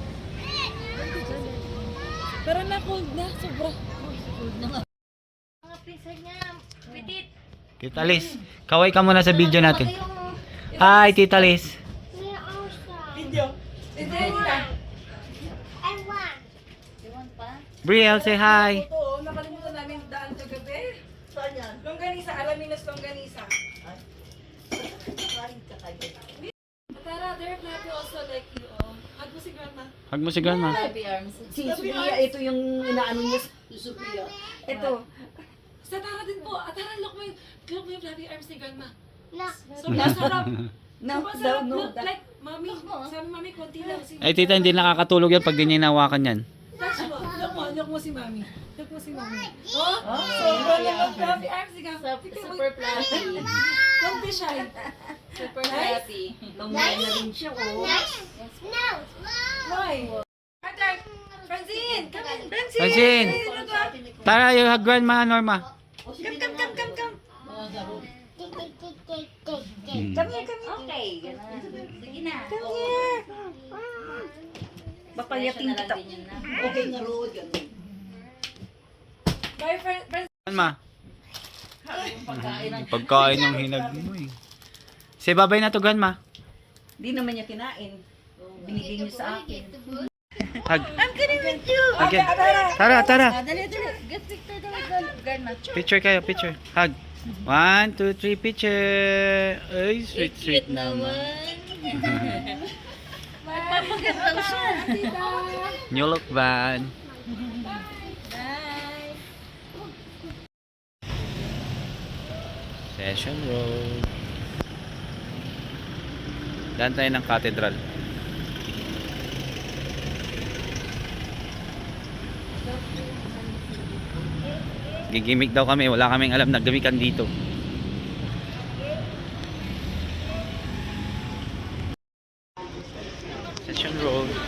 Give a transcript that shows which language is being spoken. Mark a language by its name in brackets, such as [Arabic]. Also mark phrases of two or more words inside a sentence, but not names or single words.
[Filipino] Pero na cold na, sobra. Cold na nga. Mga prince Tita Liz, kaway ka muna sa video natin. [English] Hi, Tita Liz. Video. Video. I want. You want pa? Brielle, say hi. [Filipino] Oo, nakalimutan namin daan kagabi. Saan yan? Longganisa, Alaminos Longganisa. Tara, [English] they're happy also like you. [Filipino] Oh. Hug mo si grandma. Hug mo si grandma. [English] Happy arms. [Filipino] Si Sophia, ito yung inaano niya si Sophia. Ito. Sa Tara din po. Tara, look mo yung [English] happy arms [Filipino] ni grandma. [English] No. [Filipino] Sobrang sarap. [English] No, [Filipino] Sobrang sarap. [English] no, Look, like, mami. [Filipino] Sabi mami, konti lang. Ay, tita, hindi nakakatulog yan pag di niya hinawakan yan. Touch mo. Look mo si mami. Look mo si mami. Oh, sobrang naman [English] happy arms [Filipino] ni grandma. [English] Super fluffy. Don't be shy. Super fluffy. [Filipino] Tumaya na rin siya, oh. [English] No. Why? Arthur! Francine! Come in! Francine! Francine! Tara, you hug grandma, Norma. Come. [Filipino] Okay, ganun. Sige na. Papayatin Na lang kita. din yun na. Okay nga road, ganun. [English] Bye, Francine! Grandma. [Filipino] Pagkain ng Pagkain yung hinag mo eh. Say babay na to, grandma. Di naman niya kinain. Binigay niya sa akin. [English] Hug. I'm kidding with you! [Filipino] Again. Tara. Dali. [English] Get picture daw with grandma. [Filipino] Picture kayo, picture. Hug. 1, 2, 3, picture. Ay, sweet naman. Magpapagandang siya. [English] New look van. Bye. Session Road. [Filipino] Daan tayo ng cathedral. Gigimik daw kami, wala kaming alam na gamikan dito. Session Road.